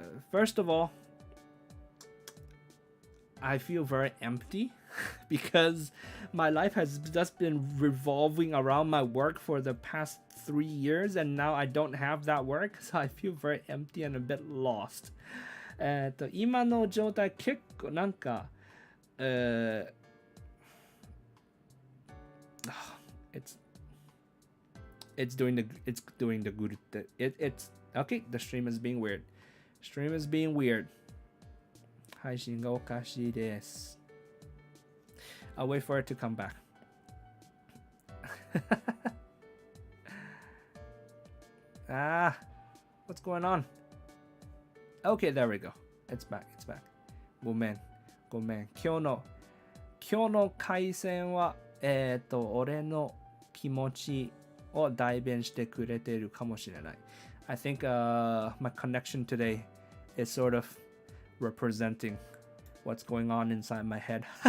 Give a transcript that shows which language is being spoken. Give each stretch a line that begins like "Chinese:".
English: First of all, I feel very empty because my life has just been revolving around my work for the past 3 years, and now I don't have that work, so I feel very empty and a bit lost.
Japanese: 今の状態結構なんか、
English: it's doing the good. It's okay. The stream is being weird. Stream is being weird.
Japanese: 配信がおかしいです。
English: I'll wait for it to come back. What's going on? Okay, there we go. It's back.
Japanese: ごめん。今日の回線は、俺の気持ちを代弁してくれているかもしれない。
English: I think my connection today is sort of representing what's going on inside my head.